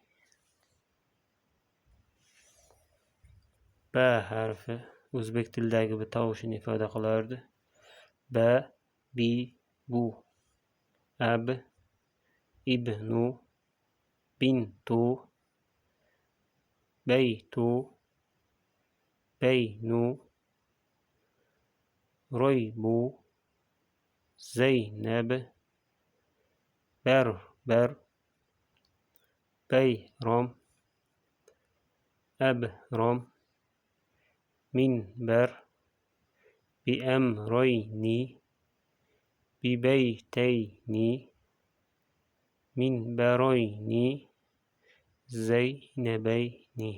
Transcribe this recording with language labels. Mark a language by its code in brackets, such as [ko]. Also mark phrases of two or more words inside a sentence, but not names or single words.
[uz] Ba harfi o'zbek tilidagi bir tovushini ifoda qilardi. Ba, bi, bu, ab, ibnu, bintu, baytu, baynu, roybu, zaynab, barbar, bayrom, abrom, minbar, biamroyni, bibaytayni, minbaroyni, zaynabayni.